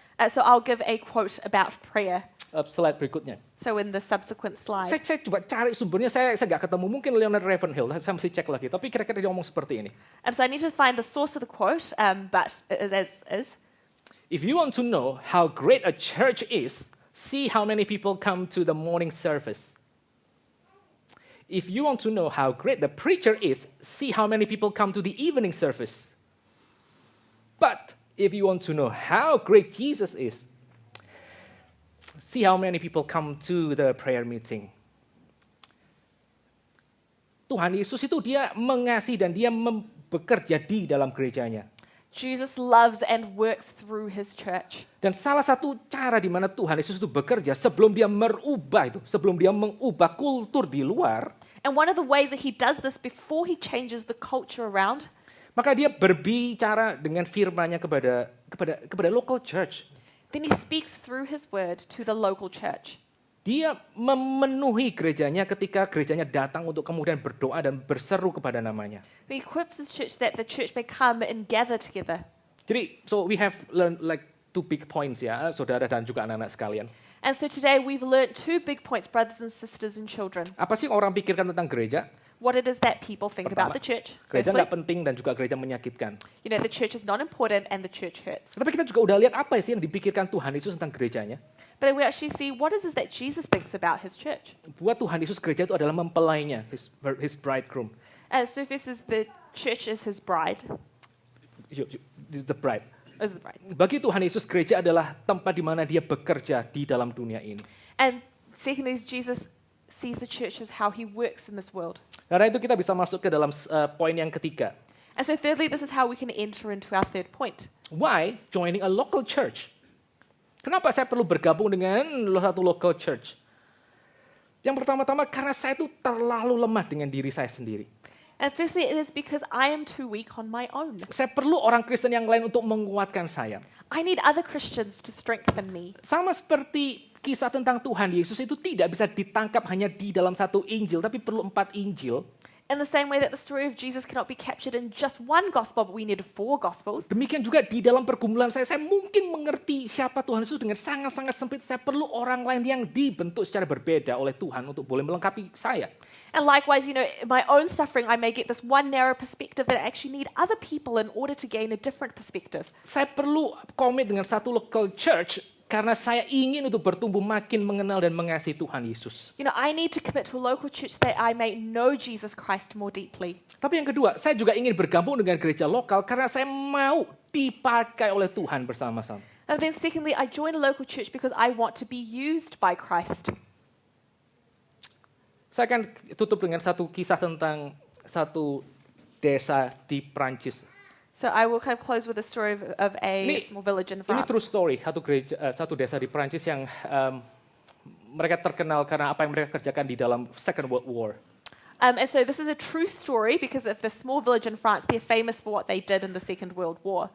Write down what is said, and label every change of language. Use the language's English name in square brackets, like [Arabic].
[English] So I'll give a quote about prayer. [Indonesian] Slide berikutnya. [English] So in the subsequent slide. [Indonesian] Saya coba cari sumbernya, saya nggak ketemu. Mungkin Leonard Ravenhill, saya mesti cek lagi. Tapi kira-kira dia ngomong seperti ini. [English] So I need to find the source of the quote, but as is. If you want to know how great a church is, see how many people come to the morning service. If you want to know how great the preacher is, see how many people come to the evening service. But if you want to know how great Jesus is, see how many people come to the prayer meeting. [Indonesian] Tuhan Yesus itu dia mengasihi dan dia bekerja di dalam gerejanya. [English] Jesus loves and works through his church. [Indonesian] Dan salah satu cara di mana Tuhan Yesus itu bekerja sebelum dia sebelum dia mengubah kultur di luar. [English] And one of the ways that he does this before he changes the culture around, [Indonesian] maka dia berbicara dengan firman-Nya kepada local church. [English] Then he speaks through his word to the local church. [Indonesian] Dia memenuhi gerejanya ketika gerejanya datang untuk kemudian berdoa dan berseru kepada namanya. [English] He equips his church that the church may come and gather together. Jadi, so we have learned like 2 big points [Indonesian] ya, saudara dan juga anak-anak sekalian. [English] And so today we've learned 2 big points, brothers and sisters and children. [Indonesian] Apa sih orang pikirkan tentang gereja? [English] What it is that people think [Indonesian] Pertama, [English] about the church. [Indonesian] Gereja [English] Firstly, [Indonesian] nggak penting dan juga gereja menyakitkan. [English] you know, the church is not important and the church hurts. [Indonesian] Tapi kita juga udah lihat apa sih yang dipikirkan Tuhan Yesus tentang gerejanya. [English] But we actually see what is it that Jesus thinks about his church. [Indonesian] Buat Tuhan Yesus gereja itu adalah mempelainya, [English] his bridegroom. So this is the church is his bride. The bride. Is the bride. [Indonesian] Bagi Tuhan Yesus gereja adalah tempat di mana dia bekerja di dalam dunia ini. [English] And secondly, Jesus sees the church as how he works in this world. [Indonesian] Karena itu kita bisa masuk ke dalam poin yang ketiga. [English] And so thirdly, this is how we can enter into our third point. Why joining a local church? [Indonesian] Kenapa saya perlu bergabung dengan satu local church? Yang pertama-tama karena saya itu terlalu lemah dengan diri saya sendiri. [English] And firstly, it is because I am too weak on my own. [Indonesian] Saya perlu orang Kristen yang lain untuk menguatkan saya. [English] I need other Christians to strengthen me. [Indonesian] Sama seperti kisah tentang Tuhan Yesus itu tidak bisa ditangkap hanya di dalam satu Injil, tapi perlu 4 Injil. [English] In the same way that the story of Jesus cannot be captured in just one gospel, but we need 4 gospels. [Indonesian] Demikian juga di dalam pergumulan saya mungkin mengerti siapa Tuhan Yesus dengan sangat-sangat sempit. Saya perlu orang lain yang dibentuk secara berbeda oleh Tuhan untuk boleh melengkapi saya. [English] And likewise, you know, in my own suffering, I may get this one narrow perspective that I actually need other people in order to gain a different perspective. [Indonesian] Saya perlu komit dengan satu local church karena saya ingin untuk bertumbuh makin mengenal dan mengasihi Tuhan Yesus. [English] You know, I need to commit to a local church that I may know Jesus Christ more deeply. [Indonesian] Tapi yang kedua, saya juga ingin bergabung dengan gereja lokal karena saya mau dipakai oleh Tuhan bersama-sama. [English] And then secondly, I join a local church because I want to be used by Christ. [Indonesian] Saya akan tutup dengan satu kisah tentang satu desa di Prancis. [English] So I will kind of close with a story of a small village in [Indonesian] Ini [English] France. true story, [Indonesian] satu desa di Prancis yang mereka terkenal karena apa yang mereka kerjakan di dalam Second World War. [English] And so this is a true story because of the small village in France. They're famous for what they did in the Second World War.